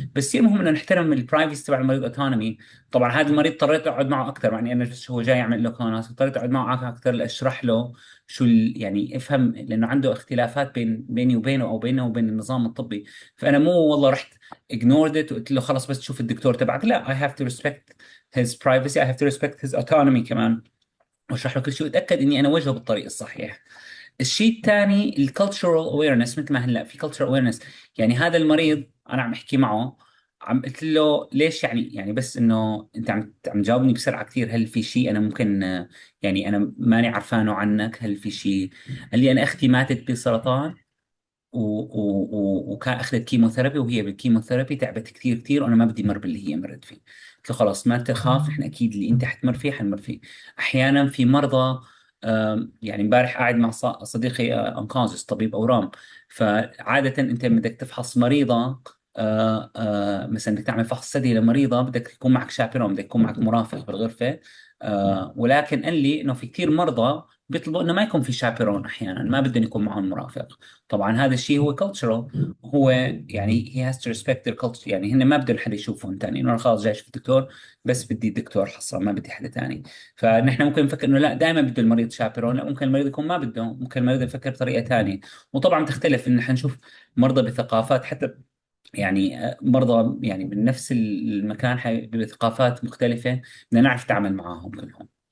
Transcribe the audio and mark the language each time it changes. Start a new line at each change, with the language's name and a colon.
Arabic: بس كثير مهم انه نحترم البرايفسي تبع المريض، اوتونومي. طبعا هذا المريض اضطريت اقعد معه اكثر، يعني انا بس هو جاي يعمل له كوناس، اضطريت اقعد معه اكثر لاشرح له يعني افهم، لانه عنده اختلافات بيني وبينه، او بينه وبين النظام الطبي. فانا مو والله رحت
English: ignored it
Arabic: وقلت له خلص بس تشوف الدكتور تبعك. لا،
English: I have to respect his privacy, I have to respect his autonomy
Arabic: كمان، واشرح له كل شيء واتاكد اني انا وجهه بالطريق الصحيح. الشيء الثاني الكالتشرال اويرنس. مثل ما هلا في كالتشرال اويرنس، يعني هذا المريض انا عم احكي معه، عم قلت له ليش، يعني بس انه انت عم تجاوبني بسرعه كثير، هل في شيء انا ممكن يعني انا ماني عرفانه عنك؟ هل في شيء؟ قال لي انا اختي ماتت بسرطان وكان اخذت كيموثيرابي، وهي بالكيموثيرابي تعبت كثير كثير، وانا ما بدي مر باللي هي مرت فيه. قلت له خلاص ما تخاف، احنا اكيد اللي انت حتمر فيه حنمر فيه. احيانا في مرضى، يعني امبارح قاعد مع صديقي انقاذ طبيب اورام. فعاده انت بدك تفحص مريضه، مثلا بدك تعمل فحص ثدي لمريضه، بدك يكون معك شابرون، بدك يكون معك مرافق بالغرفه. ولكن قال لي انه في كثير مرضى بيطلبوا انه ما يكون في شابرون، احيانا ما بدهم يكون معهم مرافق. طبعا هذا الشيء هو cultural. هو يعني
English: he has to respect their culture.
Arabic: يعني هن ما بدهم حدا يشوفهم ثاني، انه أنا خلاص جاي اشوف الدكتور، بس بدي الدكتور حصة، ما بدي حدا ثاني. فنحن ممكن نفكر انه لا دائما بده المريض شابرون، لا، ممكن المريض يكون ما بده، ممكن المريض يفكر بطريقة ثانية. وطبعا تختلف، ان نحن نشوف مرضى بثقافات، حتى يعني مرضى يعني من نفس المكان بثقافات مختلفة، بدنا نعرف نتعامل معاهم كلهم.